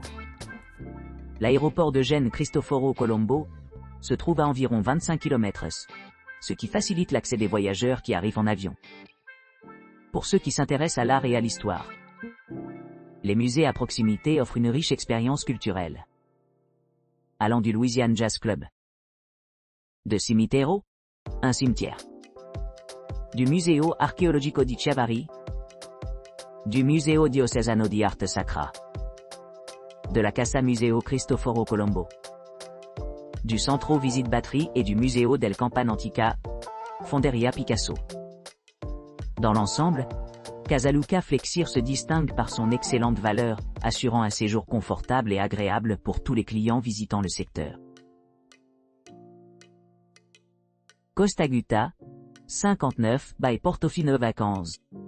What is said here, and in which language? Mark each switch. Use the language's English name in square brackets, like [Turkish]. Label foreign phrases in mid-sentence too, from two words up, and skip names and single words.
[French] L'aéroport de Gênes Cristoforo Colombo se trouve à environ 25 km, ce qui facilite l'accès des voyageurs qui arrivent en avion. Pour ceux qui s'intéressent à l'art et à l'histoire, les musées à proximité offrent une riche expérience culturelle, allant du Louisiana Jazz Club, de Cimitero, un cimetière, du Museo Archeologico di Chiavari, du Museo Diocesano di Arte Sacra, de la Casa Museo Cristoforo Colombo, du Centro Visite Batterie et du Museo del Campana Antica, Fonderia Picasso. Dans l'ensemble, Casa Luca Flexir se distingue par son excellente valeur, assurant un séjour confortable et agréable pour tous les clients visitant le secteur. Costa Gutta, 59 by Portofino Vacances.